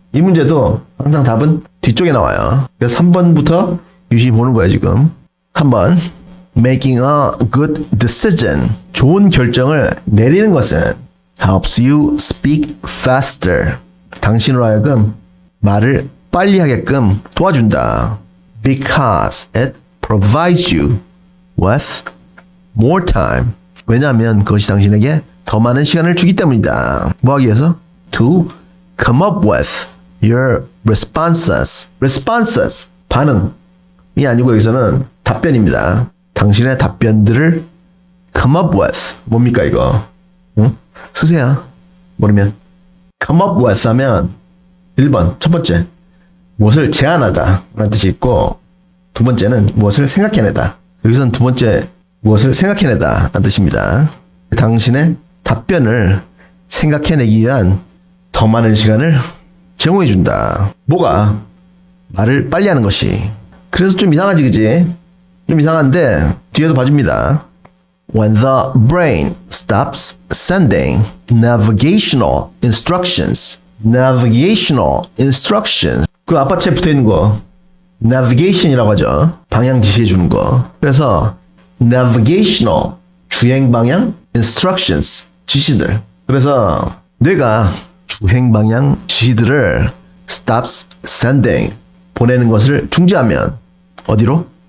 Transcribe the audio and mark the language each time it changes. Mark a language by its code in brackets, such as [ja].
[ko] 이 문제도 항상 답은 뒤쪽에 나와요. 그래서 3번부터 유심히 보는 거예요 지금. 한번 [en] Making a good decision. [ko] 좋은 결정을 내리는 것은 [en] helps you speak faster. [ko] 당신으로 하여금 말을 빨리 하게끔 도와준다. [en] Because it provides you with more time. [ko] 왜냐하면 그것이 당신에게 더 많은 시간을 주기 때문이다. 뭐 하기 위해서? [en] To come up with your responses. Responses. [ko] 반응이 아니고 여기서는 답변입니다. 당신의 답변들을 [en] come up with. [ko] 뭡니까 이거? 응? 쓰세요. 모르면. come up with 하면 1번 첫 번째 무엇을 제안하다 라는 뜻이 있고 두 번째는 무엇을 생각해내다. 여기서는 두 번째 무엇을 생각해내다 라는 뜻입니다. 당신의 답변을 생각해내기 위한 더 많은 시간을 제공해준다. 뭐가? 말을 빨리 하는 것이. 그래서 좀 이상하지 그지? 좀 이상한데 뒤에도 봐줍니다. [en] When the brain stops sending navigational instructions. navigational instructions. [ko] 그 아파트에 붙어있는 거 navigation이라고 하죠. 방향 지시해 주는 거. 그래서 navigational 주행 방향 instructions 지시들. 그래서 뇌가 주행 방향 지시들을 [en] stops sending [ko] 보내는 것을 중지하면 어디로?